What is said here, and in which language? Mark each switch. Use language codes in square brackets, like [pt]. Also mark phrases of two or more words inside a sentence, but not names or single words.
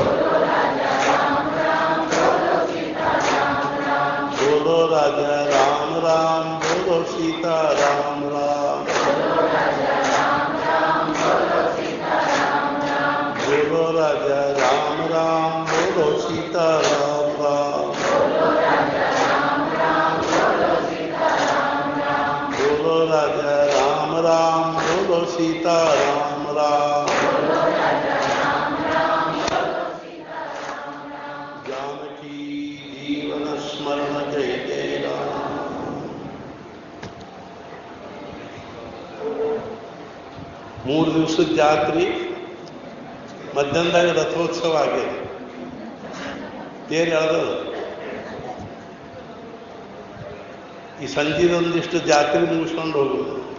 [hi] बोलो राजा राम राम, बोलो सीता राम राम, बोलो राजा राम राम, बोलो सीता राम राम, बोलो राजा राम राम, बोलो सीता राम राम। जानकी जीवन स्मरण जय जय राम। [kn] ಮೂರು ದಿವಸದ ಜಾತ್ರೆ, ಮಧ್ಯಾಹ್ನದಾಗ ರಥೋತ್ಸವ ಆಗಿದೆ. ತೇರು ಎಳೆದದು. ಈ ಸಂಜೆದೊಂದಿಷ್ಟು ಜಾತ್ರೆ ಮುಗಿಸ್ಕೊಂಡು ಹೋಗುದು.